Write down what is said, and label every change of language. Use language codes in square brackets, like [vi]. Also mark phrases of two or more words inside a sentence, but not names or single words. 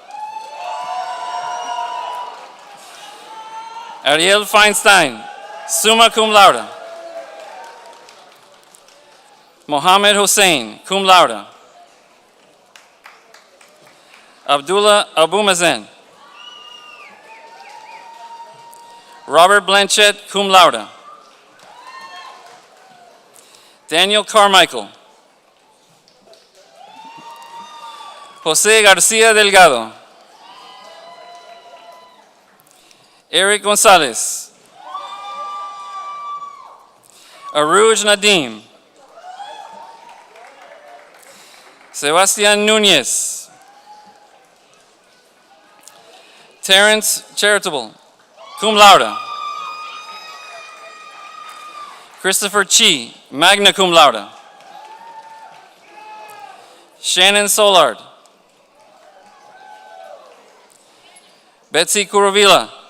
[en] Ariel Feinstein, [la] summa cum laude. [en] Mohammed Hussein, [la] cum laude. [en] Abdullah Abumazen. Robert Blanchett, [la] cum laude. [en] Daniel Carmichael. Jose Garcia Delgado. Eric Gonzalez. Aruj Nadim. Sebastian Nunez. Terrence Charitable, [la] cum laude. [en] Christopher Chi, [la] magna cum laude. [en] Shannon Solard. Betsy Kurovila.